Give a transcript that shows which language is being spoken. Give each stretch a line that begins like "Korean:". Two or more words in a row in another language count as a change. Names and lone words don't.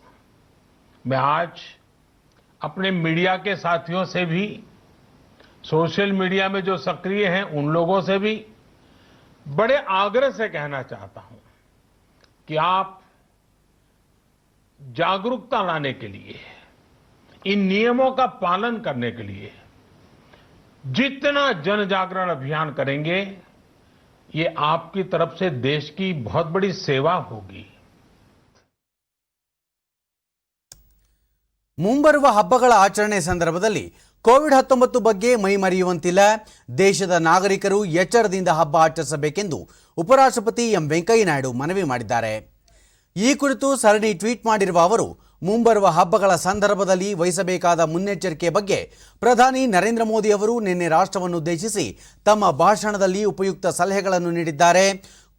Hindi: मैं आज अपने मीडिया के साथियों से भी,
English: social media
Hindi: में जो सक्रिय हैं उन लोगों से भी बड़े आग्रह से कहना चाहता हूं कि आप जागरूकता लाने के लिए, इन नियमों का पालन करने के लिए जितना जन जागरण अभियान करेंगे, ये आपकी तरफ से देश की बहुत बड़ी सेवा होगी.
Kannada: ಮುಂಬರುವ ಹಬ್ಬಗಳ ಆಚರಣೆ ಸಂದರ್ಭದಲ್ಲಿ ಕೋವಿಡ್-19 ಬಗ್ಗೆ ಮೈಮರೆಯುವಂತಿಲ್ಲ. ದೇಶದ ನಾಗರಿಕರು ಎಚ್ಚರದಿಂದ ಹಬ್ಬ ಆಚರಿಸಬೇಕೆಂದು ಉಪರಾಷ್ಟ್ರಪತಿ ಎಂ ವೆಂಕಯ್ಯ ನಾಯ್ಡು ಮನವಿ ಮಾಡಿದ್ದಾರೆ. ಈ ಕುರಿತು ಸರಣಿ ಟ್ವೀಟ್ ಮಾಡಿರುವ ಅವರು, ಮುಂಬರುವ ಹಬ್ಬಗಳ ಸಂದರ್ಭದಲ್ಲಿ ವಹಿಸಬೇಕಾದ ಮುನ್ನೆಚ್ಚರಿಕೆ ಬಗ್ಗೆ ಪ್ರಧಾನಿ ನರೇಂದ್ರ ಮೋದಿ ಅವರು ನಿನ್ನೆ ರಾಷ್ಟ್ರವನ್ನುದ್ದೇಶಿಸಿ ತಮ್ಮ ಭಾಷಣದಲ್ಲಿ ಉಪಯುಕ್ತ ಸಲಹೆಗಳನ್ನು ನೀಡಿದ್ದಾರೆ.